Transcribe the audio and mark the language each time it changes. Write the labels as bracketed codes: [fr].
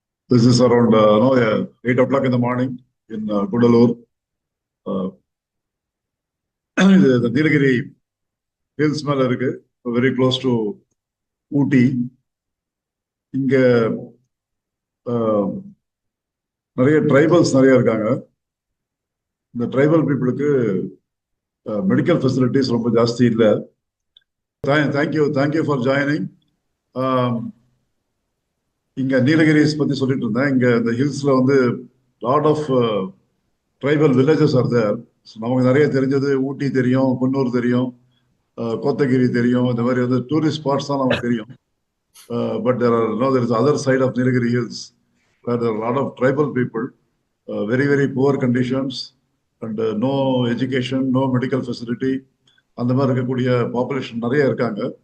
[en] This is around 8 o'clock in the morning in Kudalur. The Nilagiri hills [ta] மேல இருக்கு, [en] very close to Ooty. [ta] இங்க நிறைய tribals நிறைய இருக்காங்க. இந்த ட்ரைபல் பீப்புளுக்கு மெடிக்கல் ஃபெசிலிட்டிஸ் ரொம்ப ஜாஸ்தி இல்லை. [en] Thank you for joining. [ta] இங்க நீலகிரிஸ் பத்தி சொல்லிட்டு இருந்தேன். இங்க இந்த ஹில்ஸ்ல வந்து [en] Lot of tribal villages are there. [ta] நமக்கு நிறைய தெரிஞ்சது ஊட்டி தெரியும், குன்னூர் தெரியும், கோத்தகிரி தெரியும். இந்த மாதிரி வந்து டூரிஸ்ட் ஸ்பாட்ஸ் தான் நமக்கு தெரியும். [en] But there is other side of Nilagiri Hills where there are a lot of tribal people, very poor conditions and no education, no medical facility. [ta] அந்த மாதிரி இருக்கக்கூடிய பாப்புலேஷன் நிறைய இருக்காங்க.